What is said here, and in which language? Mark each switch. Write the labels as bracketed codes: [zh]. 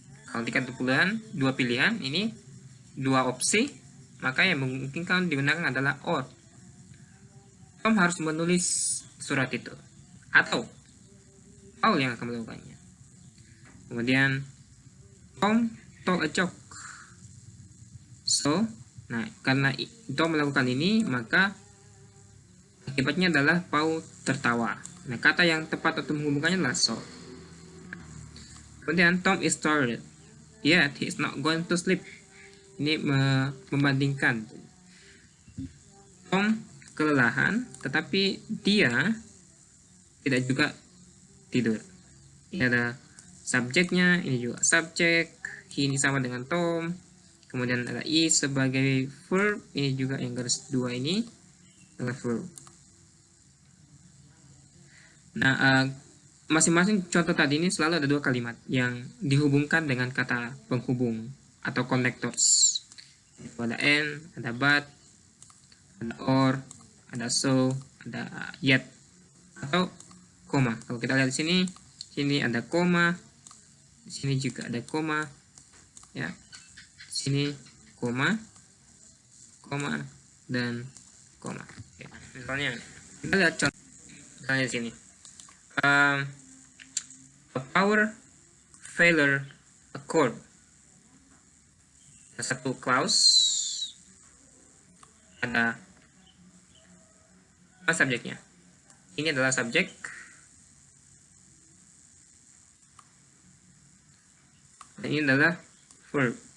[id] Kalau di ketupulan dua pilihan, ini dua opsi, maka yang memungkinkan digunakan adalah or. Tom harus menulis surat itu, atau Paul yang akan melakukannya. Kemudian [en] Tom told a joke. [id] So, nah karena Tom melakukan ini, maka akibatnya adalah Paul tertawa. Nah, kata yang tepat untuk menghubungkannya adalah so. Kemudian [en] Tom is tired, yet he is not going to sleep. [id] Ini membandingkan. Tom kelelahan, tetapi dia tidak juga tidur. Ini ada subjeknya, ini juga subjek. He ini sama dengan Tom. Kemudian ada is sebagai verb, ini juga yang garis dua ini adalah verb. Nah, masing-masing contoh tadi ini selalu ada dua kalimat yang dihubungkan dengan kata penghubung atau connectors. Ada and, ada but, ada or, ada so, ada yet, atau koma. Kalau kita lihat di sini ada koma, di sini juga ada koma, ya. Di sini koma, dan koma. Ya. Misalnya kita lihat contoh, misalnya di sini. [en] A power failure occurred. [id] Satu clause, ada apa subjeknya? Ini adalah subjek. Dan ini adalah verb.